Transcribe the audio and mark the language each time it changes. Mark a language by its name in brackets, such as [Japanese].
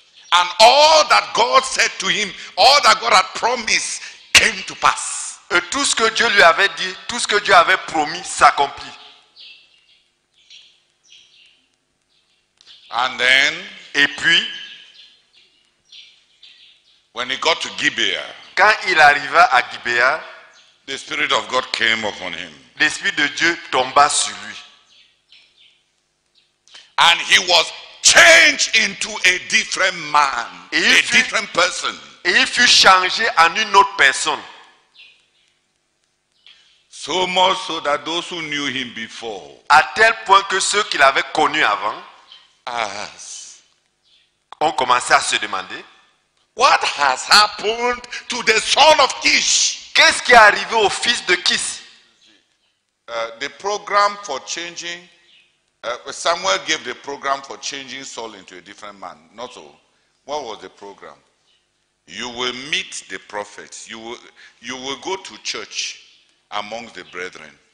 [English] And all that God said to him, all that God had promised came to pass. [French] Et tout ce que Dieu lui avait dit, tout ce que Dieu avait promis s'accomplit. [English] And then, [French] Et puis, [English] when he got to Gibeah, [French] quand il arriva à Gibéa, [English] the Spirit of God came upon him. [French] l'Esprit de Dieu tomba sur lui. [English] And he was changed into a different man, a different person. [French] Et il fut changé en une autre personne. [English] So much so that those who knew him before [French] À tel point que ceux qui l'avaient connu avant [English] asked, [French] ont commencé à se demander, [English] What has happened to the son of Kish? [French] Qu'est-ce qui est arrivé au fils de Kis? [English] The program for changing, Samuel gave the program for changing Saul into a different man. Not so. What was the program? You will meet the prophets. You will go to church amongst the brethren.